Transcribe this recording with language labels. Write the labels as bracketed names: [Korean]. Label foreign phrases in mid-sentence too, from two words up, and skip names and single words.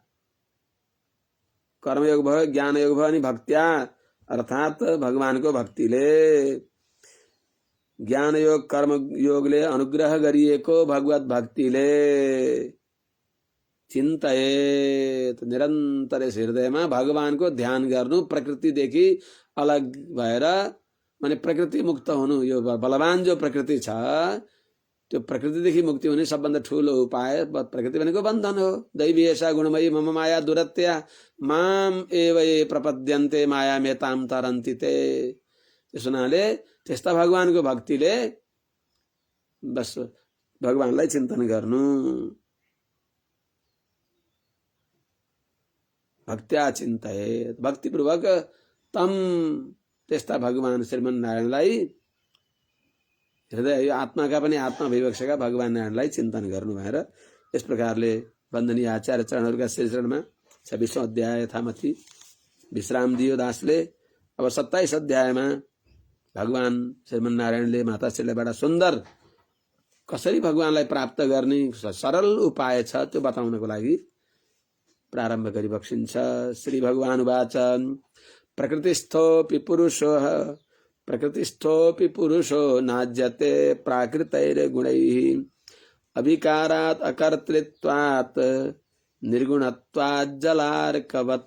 [Nepali] कर्मयोग भयो ज्ञान योग भयो अनि भक्त्या अर्थात भगवानको भक्तिले ज्ञान योग कर्म योगले अनुग्रह गरिएको भगवत भक्तिले चिन्तयेत निरन्तर हृदयमा भगवानको ध्यान गर्नु, प्रकृतिदेखि अलग भएर माने प्रकृति मुक्त हुनु। यो बलवान जो प्रकृति छ त्यो प्रकृतिदेखि मुक्ति हुने सबभन्दा ठूलो उपाय प्रकृति भनेको बन्धन हो। [Sanskrit] दैवी एषा गुणमयी मम माया दुरत्या माम एव ये प्रपद्यन्ते माया मेताम तरन्ति ते। [Nepali] त्यस हुनाले त्यस्ता भगवानको भक्तिले बस भगवानलाई चिन्तन गर्नु। [Sanskrit] भक्त्या चिन्तयेत, [Nepali] भक्तिपूर्वक तम त्यस्ता भगवान श्रीमन्नारायणलाई हृदय आत्माका पनि आत्मा विवक्षका भगवान नारायणलाई चिन्तन गर्नु भएर यस प्रकारले वन्दनीय आचार्य चरणहरूका श्रीचरणमा 26औं अध्याय यथामथि विश्राम दियो दासले। अब 27 अध्यायमा भगवान श्रीमन्नारायणले माताश्रीलाई बडा सुन्दर कसरी भगवानलाई प्राप्त गर्ने सरल उपाय छ त्यो बताउनको लागि प्रारम्भ गरी बक्सिन्छ। [Sanskrit] श्री भगवान उवाच प्रकृतिस्थोऽपि पुरुषो नाज्यते प्राकृतैर्गुणैः अविकारात् अकर्तृत्वात् निर्गुणत्वात् जलार्कवत्।